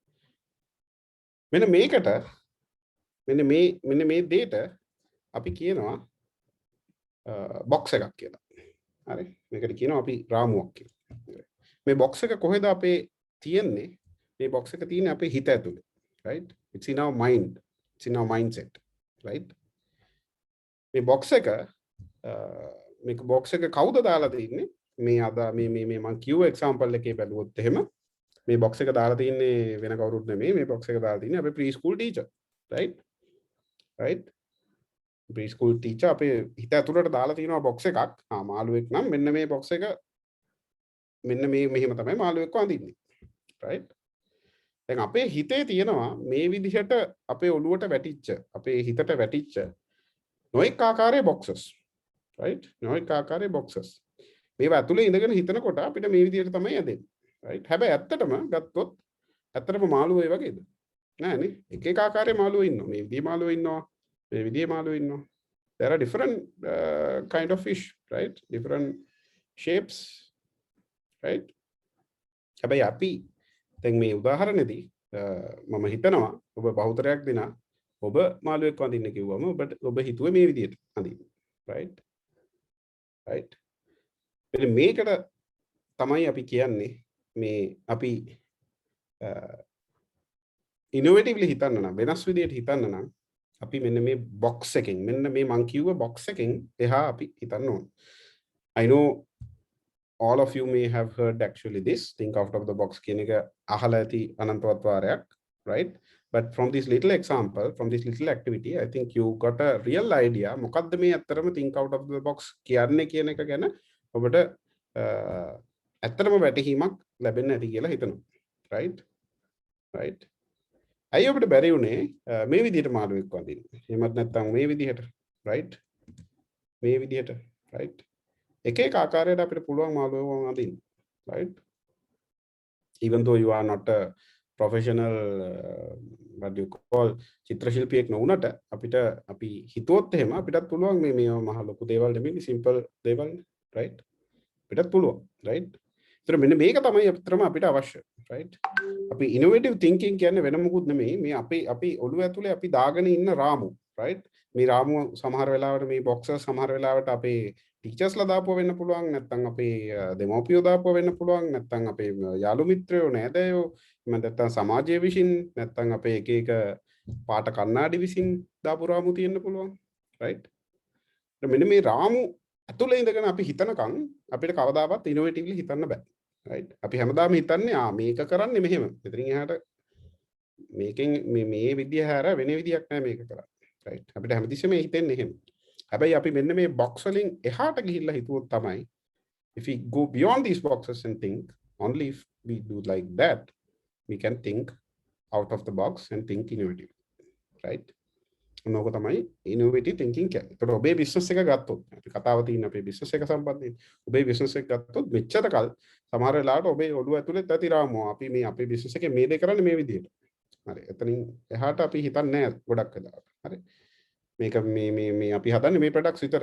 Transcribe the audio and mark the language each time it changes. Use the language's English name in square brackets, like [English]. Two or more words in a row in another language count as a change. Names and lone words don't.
[Sinhala] මෙන්න මේකට මෙන්න මේ දෙයට අපි කියනවා box එකක් කියලා හරි මේකට කියනවා අපි රාමුවක් කියලා මේ box එක කොහෙද අපේ තියෙන්නේ මේ box එක තියෙන්නේ අපේ හිත ඇතුලේ [English] right it's in our mind it's in our mindset right [Sinhala] මේ box එක මේක box එක කවුද දාලා තින්නේ මේ අද මේ මම කිව්ව එක්සැම්පල් එකේ බැලුවොත් එහෙම මේ box එක දාලා තින්නේ වෙන කවුරුත් නෙමෙයි මේ box එක දාලා තින්නේ අපේ preschool teacher [English] right right preschool teacher [Sinhala] අපේ හිත ඇතුළට දාලා තිනවා box එකක් මාළුවෙක් නම් මෙන්න මේ box එක මෙන්න මේ මෙහෙම තමයි මාළුවෙක් වඳින්නේ right දැන් අපේ හිතේ තියෙනවා මේ විදිහට අපේ ඔළුවට වැටිච්ච අපේ හිතට වැටිච්ච නොඑක ආකාරයේ [English] boxes right [Sinhala] නොඑක ආකාරයේ boxes මේවා ඇතුලේ ඉඳගෙන හිතනකොට අපිට මේ විදිහට තමයි ඇදෙන්නේ right හැබැයි ඇත්තටම ගත්තොත් ඇත්තටම මාළුවෝ ඒ වගේද නෑනේ එක එක ආකාරයේ මාළුවෝ ඉන්නවා මේ විදිහේ මාළුවෝ ඉන්නවා මේ විදිහේ මාළුවෝ ඉන්නවා [English] there are different kind of fish right different shapes right [Sinhala] හැබැයි අපි දැන් මේ උදාහරණෙදී මම හිතනවා ඔබ බහුතරයක් දෙනා ඔබ මාළුවෙක් වඳින්න කිව්වම ඔබ හිතුවේ මේ විදිහට අඳින්න [English] right right [Sinhala] මෙන්න මේකට තමයි අපි කියන්නේ මේ අපි ඉනොවේටිව්ලි හිතන්න නම් වෙනස් විදිහට හිතන්න නම් අපි මෙන්න මේ box එකෙන් මෙන්න මේ මං කිව්ව box එකෙන් එහා අපි හිතන්න ඕන [English] I know all of you may have heard actually this think out of the box [Sinhala] කියන එක අහලා ඇති අනන්තවත් වාරයක් [English] right but from this little example from this little activity I think you got a real idea [Sinhala] මොකද්ද මේ අත්‍තරම [English] think out of the box [Sinhala] කියන්නේ කියන එක ගැන ඔබට ඇත්තටම වැටහීමක් ලැබෙන්න ඇති කියලා හිතනවා [English] right right [Sinhala] අය ඔබට බැරි උනේ මේ විදිහට මාළුවෙක් වඳින්න එහෙමත් නැත්නම් මේ විදිහට right මේ විදිහට right එක එක ආකාරයට අපිට පුළුවන් මාළුවෙක් වඳින්න [English] right even though you are not a professional what you call [Sinhala] චිත්‍ර ශිල්පියෙක් නොවුනට අපිට අපි හිතුවොත් එහෙම අපිටත් පුළුවන් මේ මහ ලොකු දේවල් නෙමෙයි simple දේවල් right අපිටත් පුළුවන් right ඒතර මෙන්න මේක තමයි අපිට අවශ්‍ය right අපි [English] innovative thinking [Sinhala] කියන්නේ වෙන මොකුත් නෙමෙයි මේ අපි ඔළුව ඇතුලේ අපි දාගෙන ඉන්න රාමු right මේ රාමුව සමහර වෙලාවට මේ boxes සමහර වෙලාවට අපේ ටීචර්ස්ලා දාපුව වෙන්න පුළුවන් නැත්නම් අපේ දෙමව්පියෝ දාපුව වෙන්න පුළුවන් නැත්නම් අපේ යාළු මිත්‍රයෝ නෑදෑයෝ එහෙම නැත්නම් සමාජය විසින් නැත්නම් අපේ එක එක පාට කන්නාඩි විසින් දාපු රාමු තියෙන්න පුළුවන් right මෙන්න මේ රාමු ඇතුලේ ඉඳගෙන අපි හිතනකම් අපිට කවදාවත් ඉනොවේටිව්ලි හිතන්න බෑ right අපි හැමදාම හිතන්නේ මේක කරන්නේ මෙහෙම මෙතනින් එහාට මේකෙන් මේ විදිය හැර වෙන විදියක් නෑ මේක කරන්නේ right අපිට හැමතිස්සෙම හිතෙන්නේ එහෙම හැබැයි අපි මෙන්න මේ box වලින් එහාට ගිහිල්ලා හිතුවොත් තමයි [English] if we go beyond these boxes and think only if we do like that we can think out of the box and think innovative right [Sinhala] මොනක තමයි [English] innovative thinking [Sinhala] කියන්නේ. ඒතකොට ඔබේ business එක ගත්තොත් අපි කතාව තියෙන අපේ business එක සම්බන්ධයෙන් ඔබේ business එක ගත්තොත් මෙච්චර කල් සමහර වෙලාවට ඔබේ ඔළුව ඇතුලේ ඇති රාමුව අපි මේ අපේ business එකේ මේ දේ කරන්නේ මේ විදිහට. හරි. එතනින් එහාට අපි හිතන්නේ නැහැ ගොඩක් වෙලාවට. හරි. මේක මේ අපි හදන්නේ මේ ප්‍රොඩක්ට්ස් විතරයි.